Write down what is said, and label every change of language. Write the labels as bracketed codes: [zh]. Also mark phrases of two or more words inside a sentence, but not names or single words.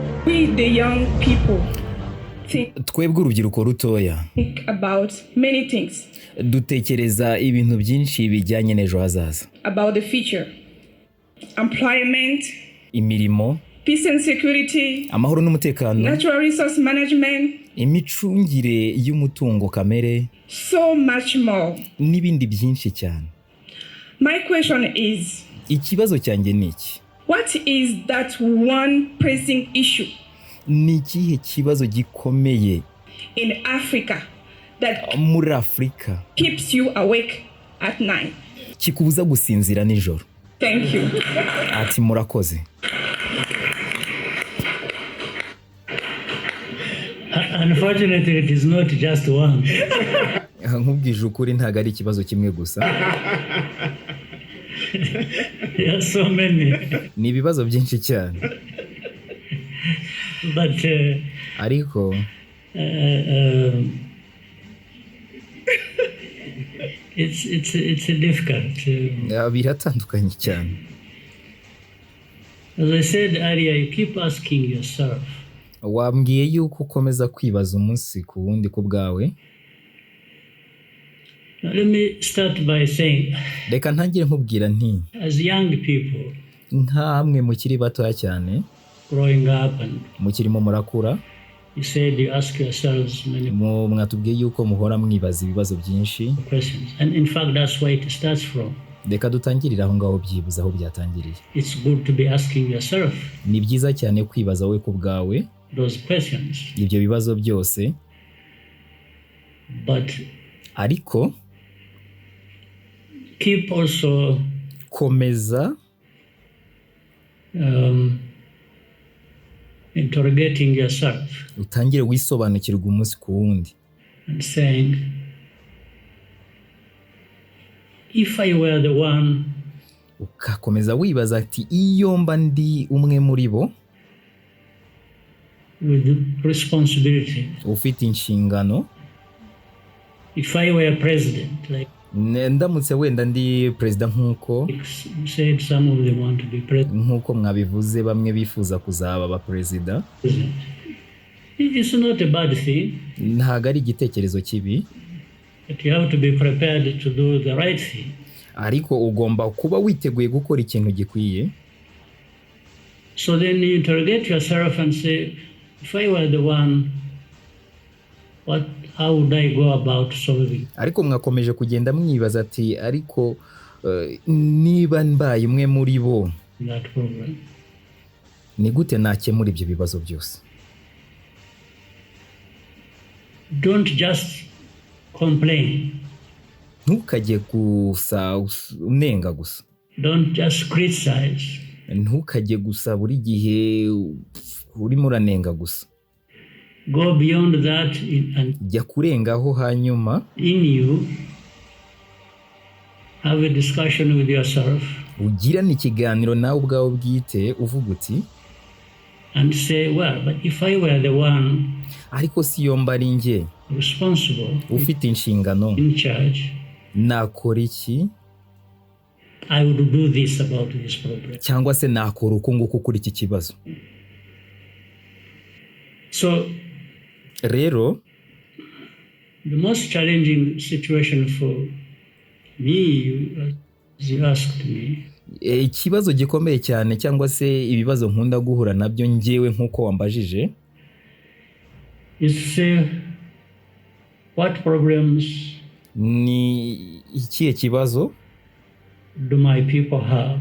[en] the young people [rw] twebwe urubyiruko rutoya [en] think about many things, [rw] dutekereza ibintu byinshi bijyanye n'ejo hazaza, [en] about the future, employment, [rw] imirimo, [en] peace and security, [rw] amahoro n'umutekano, [en] natural resource management, [rw] imicungire y'umutungo kamere, [en] so much more. [rw] n'ibindi byinshi cyane. [en] My question is, [rw] Ikibazo cyanjye ni iki? [en] what is that one pressing issue [rw] Ni ikihe kibazo gikomeye [en] in Africa that [rw] muri Afurika [en] keeps you awake at night? [rw] kikubuza gusinzira nijoro? [en] Thank you. [rw] Ati murakoze. [en] Unfortunately, it is not just one. [rw] Nkubwije ukuri ntago ari ikibazo kimwe gusa. [en] There are so many. [rw] Ni ibibazo byinshi cyane. [en] But [rw] Ariko [en] it's difficult. [rw] biratandukanye cyane. [en] As I said earlier, you keep asking yourself, [rw] Wambwiye yuko ukomeza kwibaza umunsi ku wundi ku bwawe. [en] now let me start by saying, [rw] Reka ntangire nkubwira nti [en] as young people [rw] nkamwe mukiri batoya cyane, [en] growing up, and [rw] mukirimo murakura, [en] you said you ask yourselves many [rw] mwatubwiye yuko muhora mwibaza ibibazo byinshi. [en] questions, and in fact that's where it starts from. [rw] Reka dutangirire aho ngaho byibuze aho byatangiriye. [en] It's good to be asking yourself [rw] Ni byiza cyane kwibaza wowe ku bwawe [en] those questions, [rw] ibyo bibazo byose, [en] but [rw] ariko [en] keep also [rw] komeza [en] interrogating yourself [rw] utangire wisobanukirwa umunsi ku wundi, [en] and saying, if I were the one [rw] ukakomeza wibaza ati iyo mba ndi umwe muri bo [en] with responsibility, [rw] ufite inshingano, [en] if I were president, like [rw] ndamutse wenda ndi perezida nk'uko [en] said some of them want to be president, [rw] nk'uko mwabivuze bamwe bifuza kuzaba abaperezida, [en] it's not a bad thing, [rw] ntago ari igitekerezo kibi, [en] but you have to be prepared to do the right thing. [rw] ariko ugomba kuba witeguye gukora ikintu gikwiye. [en] So then you interrogate yourself and say, if I were the one, how would I go about solving? [rw] Ariko mwakomeje kugenda mwibaza ati ariko niba mbaye umwe muri bo [en] That problem. [rw] ni gute nakemura ibyo bibazo byose? [en] Don't just complain. [rw] Ntukajye gusa unenga gusa, [en] Don't just criticize. [rw] ntukajye gusa buri gihe urimo uranenga gusa. [en] Go beyond that and [rw] Jya kurengaho, hanyuma [en] in you have a discussion with yourself [rw] ugirane ikiganiro nawe ubwawe bwite uvuga uti [en] and say, well, but if I were the one [rw] ariko si yo mba ari njye [en] responsible, [rw] ufite inshingano, [en] in charge, [rw] nakora iki, [en] I would do this about this problem. [rw] cyangwa se nakora uko nguko kuri iki kibazo. [en] So [rw] Rero [en] the most challenging situation for me, as you asked me, [rw] ikibazo gikomeye cyane cyangwa se ibibazo nkunda guhura nabyo njyewe nk'uko wambajije, [en] is to say, what problems [rw] ni ikihe kibazo [en] do my people have?